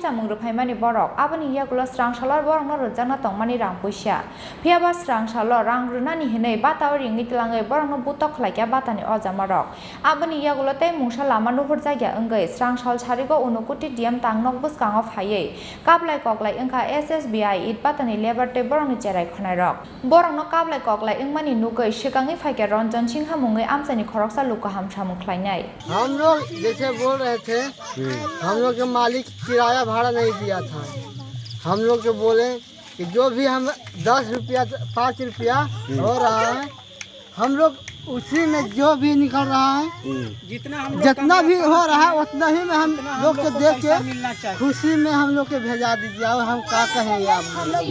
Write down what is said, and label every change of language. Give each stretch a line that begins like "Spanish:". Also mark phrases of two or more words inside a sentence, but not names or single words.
Bodo: जामुं रुफायमानि बरक आबनि यागुल स्रांसालर बरंनो रोजाना तंमानि रां पैसा फियाबा स्रांसाल रां रुनानि हिनै बाताव रिंनि तलाङै बरंनो बुतक खलाइया बातानि अजामा रक आबनि यागुल तै मुंसा लामा नुहुर जायगा अंगै स्रांसाल सारिगो उनकुति DM तांनक बसकांगो फायै काबलाय कगलाय अंखा SSBI इटबातानि लेबार टे बरंनि चेराय खनाय रक बरंनो काबलाय कगलाय इंमानि नुगै सिगांनि फाइके रंजन सिंह मुङै आमचाइनि खरकसा लुकाहाम सामुं ख्लायनाय
Hindi: हम लोग जैसे बोल रहे थे हम लोग के मालिक किराया भाड़ा नहीं दिया था हम लोग के बोले कि जो भी हम 10 रुपया 5 रुपया हो रहा है हम लोग उसी में जो भी निकल रहा है जितना भी हो रहा है उतना ही में हम लोग के देख के खुशी में हम लोग के भेजा दीजिए और हम क्या कहेंगे आपको